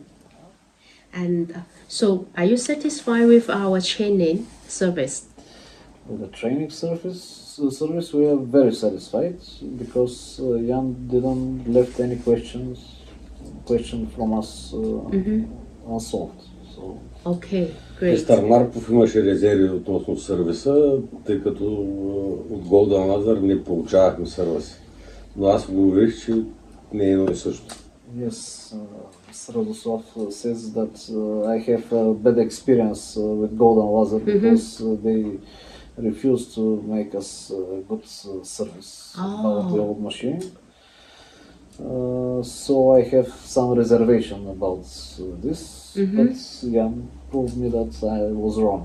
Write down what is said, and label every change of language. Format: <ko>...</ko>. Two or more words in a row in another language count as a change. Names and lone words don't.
<en>And so, are you satisfied with our training service? With the training service, we are very satisfied because Jan didn't left any question from us unsolved. So. Okay, great.</en> <bg>Мистер Марков имаше резерви относно сервиса, тъй като от Golden Laser не получавахме сервис. Но аз го уверих, че не е едно и също.</bg> <en>Yes, Mr. Radoslav says that I have a bad experience with Golden Laser because they refused to make us good service about the old machine. So I have some reservation about this, but Jan proved me that I was wrong.</en>